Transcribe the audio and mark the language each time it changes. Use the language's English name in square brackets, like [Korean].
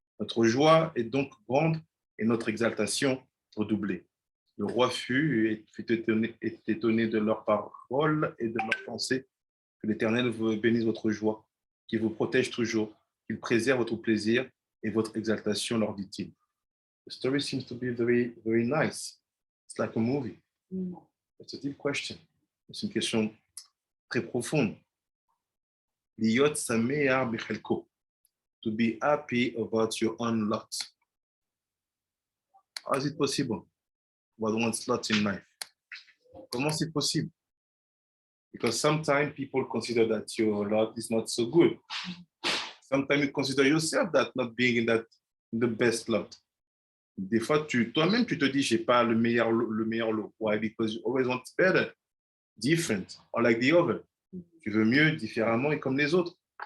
[French] Notre joie est donc grande et notre exaltation redoublée. Le roi fut étonné de leurs paroles et de leurs pensées. Que l'Éternel vous bénisse votre joie, qu'il vous protège toujours, qu'il préserve votre plaisir et votre exaltation, leur dit-il. [English] The story seems to be very, very nice. It's like a movie. It's a deep question. [French] C'est une question très profonde. [Hebrew] Liyot sameach bichelko. [English] To be happy about your own lot. How is it possible? About one's lot in life. [French] Comment c'est possible? [English] Because sometimes people consider that your lot is not so good. Sometimes you consider yourself that not being in the best lot. [French] Des fois, toi-même, tu te dis, j'ai pas le meilleur lot. [English] Why? Because you always want better, different, or like the other. [French] Tu veux mieux, différemment et comme les autres.